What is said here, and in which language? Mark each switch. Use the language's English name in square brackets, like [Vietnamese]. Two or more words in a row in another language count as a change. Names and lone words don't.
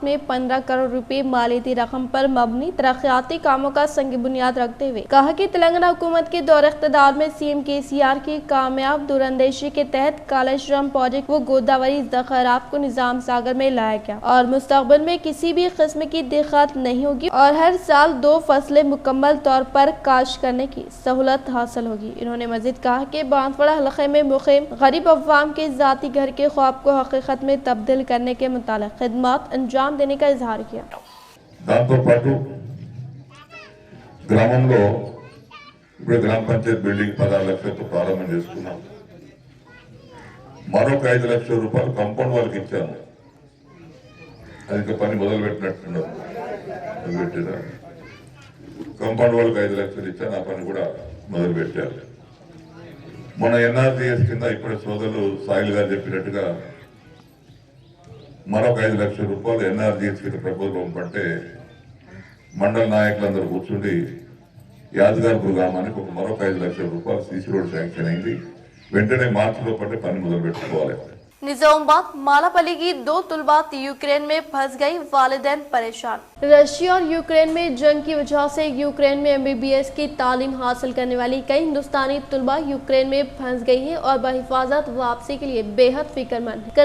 [Urdu] میں 15 کروڑ روپے مالیتی رقم پر مبنی ترقیاتی کاموں کا سنگ بنیاد رکھتے ہوئے کہا کہ تلنگانہ حکومت کے دور اقتدار میں CM KCR کی کامیاب دوراندیشی کے تحت کالیشورم پروجیکٹ و گوداوری ذخائرات کو نظام ساگر میں لایا گیا اور مستقبل میں کسی بھی قسم کی دقت نہیں ہوگی اور ہر سال 2 فصلیں مکمل طور پر کاشت کرنے کی سہولت حاصل ہوگی۔ انہوں نے مزید کہا کہ بانسواڑہ حلقے میں مقیم غریب عوام کے ذاتی گھر کے خواب کو حقیقت میں تبدیل کرنے کے متعلق خدمات انجام دینے کا اظہار کیا۔ [Telugu] గ్రామ పంచాయతీ బిల్డింగ్ 16 లక్షలతో ప్రారంభం చేసుకున్నాం। మరొక 5 లక్షల రూపాయలు కాంపౌండ్ వాళ్ళకి ఇచ్చాను, అది ఇంకా పని మొదలు పెట్టినట్టున్నారు, కాంపౌండ్ వాళ్ళకి 5 లక్షలు ఇచ్చాను, ఆ పని కూడా మొదలు పెట్టారు। మన NRGS కింద ఇప్పుడు సోదరులు సాయిల్ గారు చెప్పినట్టుగా మరొక 5 లక్షల రూపాయలు NRGS కింద ప్రపోజల్ పంపంటే మండల నాయకులందరూ కూర్చుండి యాదగార్పూర్ గ్రామానికి ఒక మరొక 5 లక్షల రూపాయలు [English] CC road sanction [Telugu] అయింది, వెంటనే మార్చిలో పట్టే పని మొదలు పెట్టుకోవాలి। [Urdu] نظام آباد مالاپلی کی 2 طالبات یوکرین میں پھنس گئی، والدین پریشان. رشیا اور یوکرین میں جنگ کی وجہ سے یوکرین میں MBBS کی تعلیم حاصل کرنے والی کئی ہندوستانی طلبہ یوکرین میں پھنس گئی ہیں اور بحفاظت واپسی کے لیے بیحد فکرمند ہے.